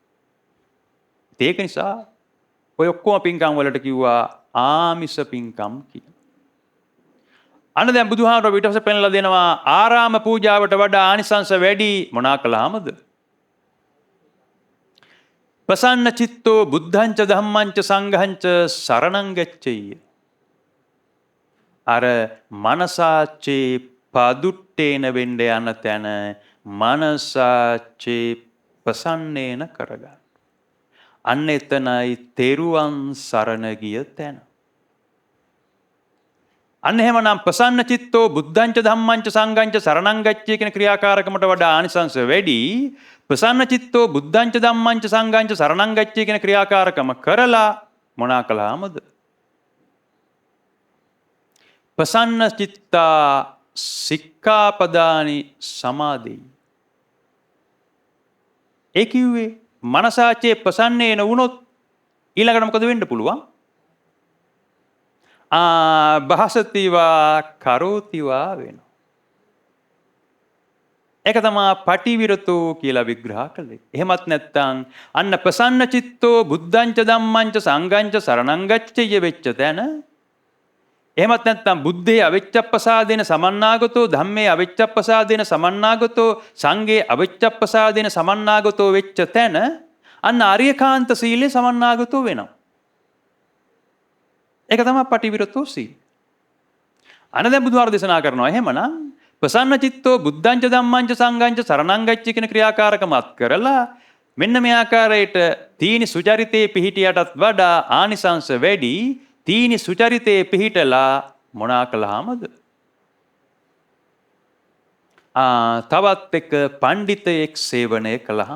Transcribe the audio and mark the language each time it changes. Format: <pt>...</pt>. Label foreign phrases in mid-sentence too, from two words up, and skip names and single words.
<si>ඒක නිසා ඔය ඔක්කොම පින්කම් වලට කිව්වා ආමිෂ පින්කම් කියලා. අන්න දැන් බුදුහාමුදුරුවෝ ඊට පස්සේ පෙන්ලා දෙනවා ආරාම පූජාවට වඩා ආනිසංස වැඩි මොනා කළාමද?</si> <pi>ප්‍රසන්න චිත්තෝ බුද්ධංච ධම්මංච සංඝංච සරණං ගච්ඡෙය්‍ය.</pi> <si>අර</si> <pi>මනසාචේ පදුට්ටේන</pi> <si>වෙන්න යන තැන</si> <pi>මනසාචේ ප්‍රසන්නේන</pi> <si>කරගන්න. අන්න එතනයි තෙරුවන් සරණ ගිය තැන. අන්න එහෙමනම්</si> <pi>ප්‍රසන්න චිත්තෝ බුද්ධංච ධම්මංච සංඝංච සරණං ගච්ඡේ</pi> <si>කියන ක්‍රියාකාරකමට වඩා ආනිසංස වැඩි.</si> <pi>ප්‍රසන්න චිත්තෝ බුද්ධංච ධම්මංච සංඝංච සරණං ගච්ඡේ</pi> <si>කියන ක්‍රියාකාරකම කරලා මොනා කළාමද?</si> <pi>ප්‍රසන්න චිත්තා සික්ඛාපදානි සමාදෙයි.</pi> <si>ඒ කිව්වේ</si> <pi>මනසාචේ ප්‍රසන්නේන</pi> <si>වුණොත් ඊළඟට මොකද වෙන්න පුළුවන්?</si> <pi>භාසතිවා කරෝතිවා</pi> <si>වෙනවා. ඒක තමයි පටිවිරතෝ කියලා විග්‍රහ කළේ. එහෙමත් නැත්නම් අන්න</si> <pi>ප්‍රසන්න චිත්තෝ බුද්ධංච ධම්මංච සංඝංච සරණං ගච්ඡෙය්‍ය</pi> <si>වෙච්ච තැන. එහෙමත් නැත්නම්</si> <pi>බුද්ධේ අවිච්ඡප්පසාදේන සමන්නාගතෝ ධම්මේ අවිච්ඡප්පසාදේන සමන්නාගතෝ සංඝේ අවිච්ඡප්පසාදේන සමන්නාගතෝ</pi> <si>වෙච්ච තැන අන්න</si> <pi>ආර්යකාන්ත සීලේ සමන්නාගතෝ</pi> <si>වෙනවා. ඒක තමයි</si> <pi>පටිවිරතෝ සීල.</pi> <si>අන්න දැන් බුදුහාමුදුරුවෝ දේශනා කරනවා එහෙමනම්</si> <pi>ප්‍රසන්න චිත්තෝ බුද්ධංච ධම්මංච සංඝංච සරණං ගච්ඡ</pi> <si>කියන ක්‍රියාකාරකමත් කරලා මෙන්න මේ ආකාරයට</si> <pi>තීනි සුචරිතේ</pi> <si>පිහිටියටත් වඩා ආනිසංස වැඩි.</si> <pi>තීනි සුචරිතේ</pi> <si>පිහිටලා මොනා කළාමද? තවත් එක පඬිතෙක් සේවනය කළාම.</si>